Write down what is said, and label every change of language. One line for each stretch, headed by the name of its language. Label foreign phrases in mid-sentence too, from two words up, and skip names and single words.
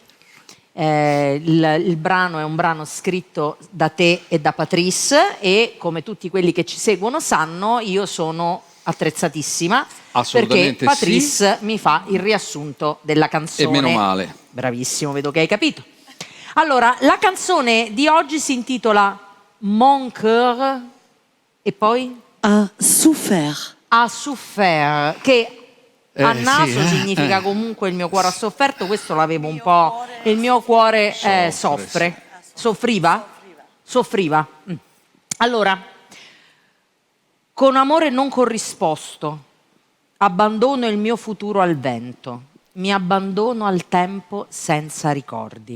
Italian: Il brano è un brano scritto da te e da Patrice, e come tutti quelli che ci seguono sanno, io sono attrezzatissima perché Patrice mi fa il riassunto della canzone. E meno male. Bravissimo, vedo che hai capito. Allora, la canzone di oggi si intitola Mon cœur e poi?
French: A souffert. A souffert,
Italian: che a naso sì, significa comunque il mio cuore ha sofferto, questo l'avevo un po', il mio cuore soffre. Soffriva? Soffriva. Allora, con amore non corrisposto, abbandono il mio futuro al vento, mi abbandono al tempo senza ricordi.